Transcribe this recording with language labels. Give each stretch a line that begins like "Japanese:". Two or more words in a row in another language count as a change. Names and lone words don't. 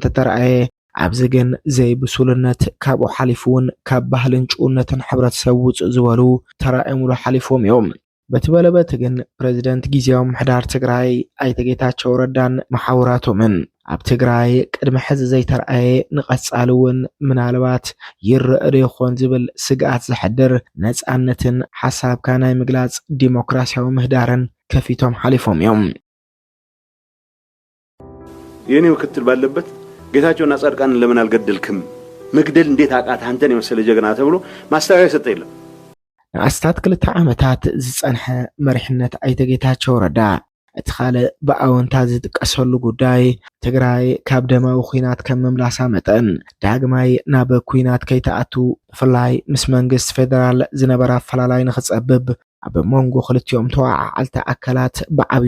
Tigrinya: ተተርኣየ ኣብዚ ግን ዘይብሱልነት ካብኡ ሓሊፉን ካብ ባህልን ጭውነትን ሕብረተሰብ ውፅእ ዝበሉ ተራእየሙሉ ሓሊፎም እዮም። በትበለበት ግን ፕሬዝዳንት ግዚያዊ ምሕዳር ትግራይ ኣይተ ጌታቸው ረዳን መሓውራቶምን ኣብ ትግራይ ቅድሚ ሕዚ ዘይተርኣየ ንቐጻሊ እውን ምናልባት ይርአ ዶ ይኾን ዝብል ስግኣት ዝሕድር ነጻነትን ሓሳብካ ናይ ምግላጽ ዲሞክራሲያዊ ምህዳርን ከፊቶም ሓሊፎም እዮም።
Amharic: የኔ ምክትል ባለበት ጌታቸውና ጻድቃንን ለምን አልገደልክም መግደል እንዴት አቃት አንተን የመሰለ ጀግና ተብሎ ማስተዋወያ ሰጠ የለም።
Tigrinya: ንኣስታት 2 ዓመታት ዝጸንሐ መሪሕነት ኣይተ ጌታቸው ረዳ እቲ ካልእ ብኣወንታ ዝጥቀሰሉ ጉዳይ ትግራይ ካብ ደማዊ ኩናት ከም መምላሳ መጠን ዳግማይ ናብ ኩናት ከይተኣቱ ብፍላይ ምስ መንግስቲ ፌደራል ዝነበረ ኣፈላላይ ንኽጸብብ ኣብ መንጎ ክልቲኦም ተዋዓልቲ ኣካላት ብዓብዩ